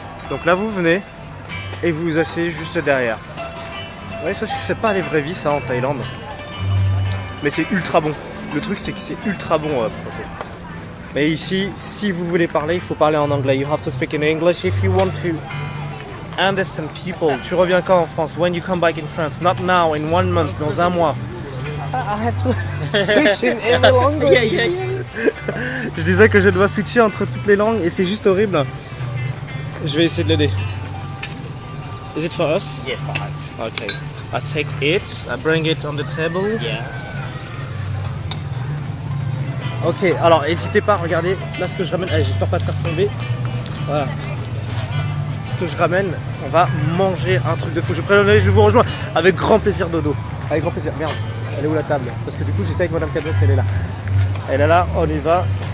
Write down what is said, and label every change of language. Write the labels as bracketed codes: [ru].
[fr] Donc là, vous venez et vous vous asseyez juste derrière. Ouais, ça, c'est pas les vraies vies, ça, en Thaïlande. Mais c'est ultra bon. Le truc, c'est que c'est ultra bon. Mais ici, si vous voulez parler, il faut parler en anglais. [en] You have to speak in English if you want to understand people. [fr] Tu reviens quand en France? [en] When you come back in France? Not now, in 1 month, [fr] dans un mois. [en] I have to switch in every language. Yeah. [fr] Je disais que je dois switcher entre toutes les langues et c'est juste horrible. Je vais essayer de l'aider. [en] Is it for us? Yes for us Okay. I take it, I bring it on the table. Yes [fr] Ok, alors n'hésitez pas, regardez, là ce que je ramène, allez, j'espère pas te faire tomber. Voilà. Ce que je ramène, on va manger un truc de fou. Je vous rejoins avec grand plaisir, Dodo. Avec grand plaisir. Merde, elle est où la table? Parce que du coup j'étais avec Madame Cadette, elle est là. Elle est là, on y va.